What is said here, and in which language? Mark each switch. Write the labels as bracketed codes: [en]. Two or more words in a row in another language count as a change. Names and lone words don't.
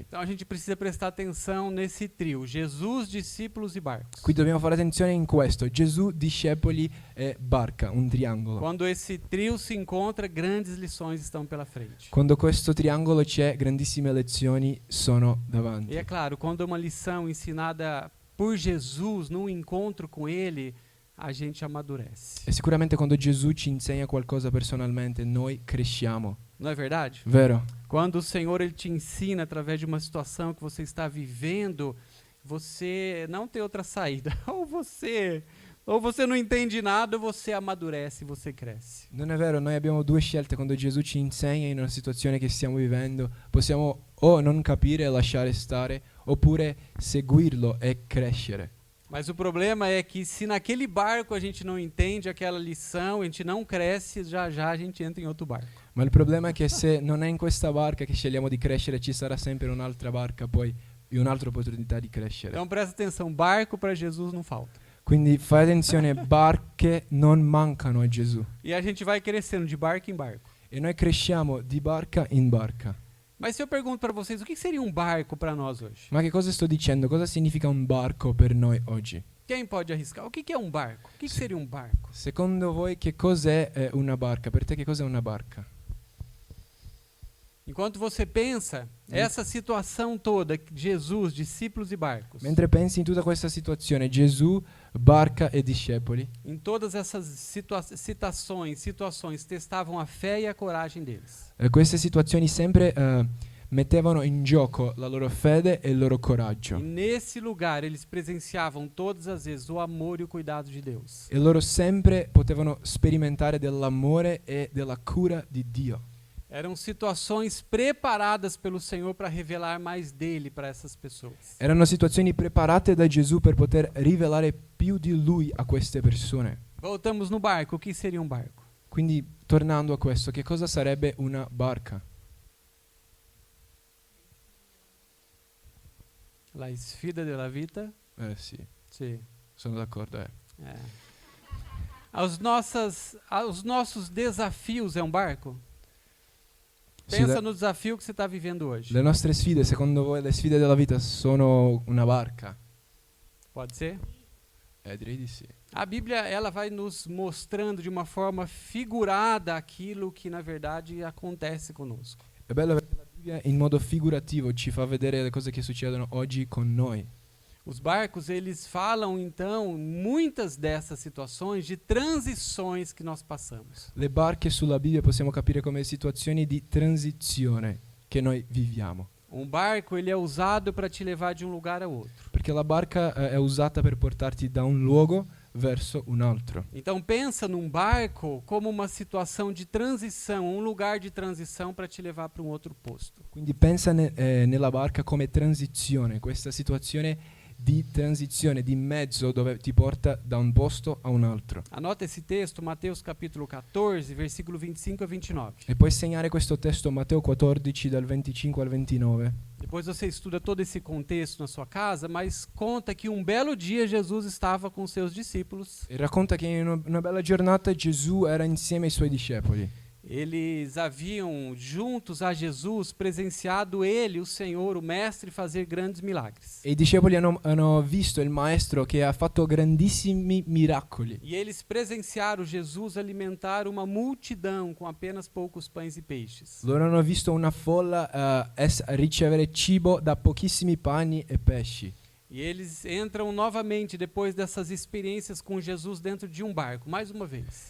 [pt] Então a gente precisa prestar atenção nesse trio: Jesus, discípulos e barcos. [it] Qui dobbiamo fare attenzione in questo: Gesù, discepoli e barca, un triangolo. [pt] Quando esse trio se encontra, grandes lições estão pela frente. [it] Quando questo triangolo c'è, grandissime lezioni sono davanti. [pt] E é claro, quando uma lição ensinada por Jesus, num encontro com ele, a gente amadurece. [it] E sicuramente quando Gesù ci insegna qualcosa personalmente, noi cresciamo. [pt] Não é verdade? [it] Vero? [pt] Quando o Senhor ele te ensina através de uma situação que você está vivendo, você não tem outra saída. Ou você não entende nada, ou você amadurece, você cresce. [it] Non è vero, noi abbiamo due scelte quando Gesù ci insegna in una situazione che stiamo vivendo. Possiamo o non capire e lasciare stare, oppure seguirlo e crescere. [pt] Mas o problema é que se naquele barco a gente não entende aquela lição, a gente não cresce, já já a gente entra em outro barco. [it] Ma il problema è che se non è in questa barca che scegliamo di crescere, ci sarà sempre un'altra barca poi e un'altra opportunità di crescere. [pt] Então presta atenção, barco para Jesus não falta. [it] Quindi fai attenzione, barche non mancano a Gesù. [pt] E a gente vai crescendo de barco em barco. [it] E noi cresciamo di barca in barca. [pt] Mas se eu pergunto para vocês, o que seria um barco para nós hoje? [it] Ma che cosa sto dicendo? Cosa significa un barco per noi oggi? [pt] Quem pode arriscar? O que é um barco? O que seria um barco? [it] Secondo voi che cos'è una barca? Per te che cos'è una barca? [pt] Enquanto você pensa, essa situação toda, Jesus, discípulos e barcos, [it] Mentre pensi in tutta questa situazione, Gesù, barca e discepoli, [pt] em todas essas situações testavam a fé e a coragem deles. [it] queste situazioni sempre mettevano in gioco la loro fede e il loro coraggio. [pt] E nesse lugar eles presenciavam todas as vezes o amor e o cuidado de Deus. [it] E loro sempre potevano sperimentare dell'amore e della cura di Dio. [pt] Eram situações preparadas pelo Senhor para revelar mais dele para essas pessoas. [it] Erano situazioni preparate da Gesù per poter rivelare più di Lui a queste persone. [pt] Voltamos no barco. O que seria um barco? [it] Quindi, tornando a questo, che cosa sarebbe una barca? La sfida della vita? Sì, Sì. sono d'accordo. [pt] É. Os nossos desafios é um barco? [it] Sì, [pt] Pensa no desafio que você está vivendo hoje. [it] le nostre sfide, secondo voi, le sfide della vita sono una barca? [pt] Pode ser? [it] Direi di sì. [pt] A Bíblia ela vai nos mostrando de uma forma figurada aquilo que na verdade acontece conosco. [it] È bello perché la Bibbia in modo figurativo ci fa vedere le cose che succedono oggi con noi. [pt] Os barcos eles falam então muitas dessas situações de transições que nós passamos. [it] Le barche sulla Bibbia possiamo capire come situazioni di transizione che noi viviamo. [pt] Um barco ele é usado para te levar de um lugar a outro. [it] Perché la barca è usata per portarti da un luogo verso un altro. [pt] Então pensa num barco como uma situação de transição, um lugar de transição para te levar para um outro posto. [it] Quindi pensa nella barca come transizione, questa situazione di transizione, di mezzo dove ti porta da un posto a un altro. [pt] Anota esse texto, Mateus capítulo 14, versículo 25 a 29. [it] E puoi segnare questo testo Matteo 14 dal 25 al 29. [pt] Depois você estuda todo esse contexto na sua casa, mas conta que um belo dia Jesus estava com seus discípulos. [it] E racconta che in una bella giornata Gesù era insieme ai suoi discepoli. [pt] Eles haviam juntos a Jesus presenciado ele, o Senhor, o Mestre, fazer grandes milagres. [it] E i discepoli hanno visto il maestro che ha fatto grandissimi miracoli. [pt] E eles presenciaram Jesus alimentar uma multidão com apenas poucos pães e peixes. [it] Loro hanno visto una folla ricevere cibo da pochissimi pani e pesci. [pt] E eles entram novamente depois dessas experiências com Jesus dentro de um barco, mais uma vez.